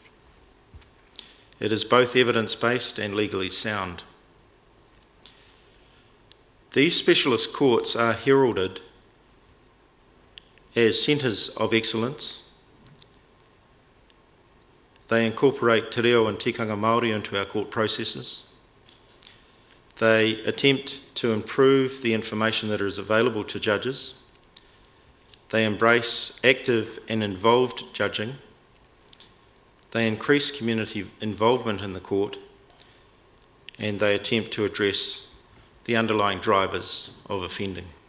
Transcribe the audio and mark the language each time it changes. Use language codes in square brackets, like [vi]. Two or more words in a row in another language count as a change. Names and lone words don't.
[en] It is both evidence-based and legally sound. These specialist courts are heralded as centres of excellence. They incorporate [mi] te reo [en] and tikanga Māori into our court processes. They attempt to improve the information that is available to judges. They embrace active and involved judging. They increase community involvement in the court, and they attempt to address the underlying drivers of offending.